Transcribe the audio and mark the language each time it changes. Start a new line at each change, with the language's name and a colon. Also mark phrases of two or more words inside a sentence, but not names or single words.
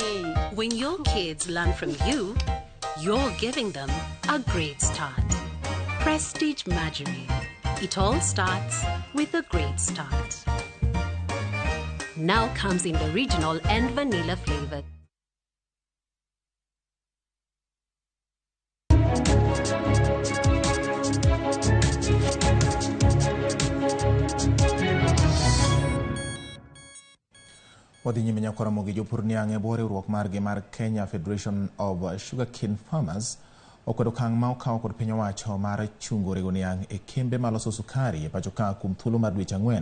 English: When your kids learn from you, you're giving them a great start. Prestige Margarine. It all starts with a great start. Now comes in the original and vanilla flavor.
Luo (Kenya and Tanzania): Wadhi nyime nyako Ramogi jopur niang' e bwo riwruok margi mar Kenya Federation of Sugarcane Farmers okwedo okang' ma okawo kod piny owacho mar chungo rego niang' e kembe maloso sukari e pacho ka kuom thuolo mar dweche 4.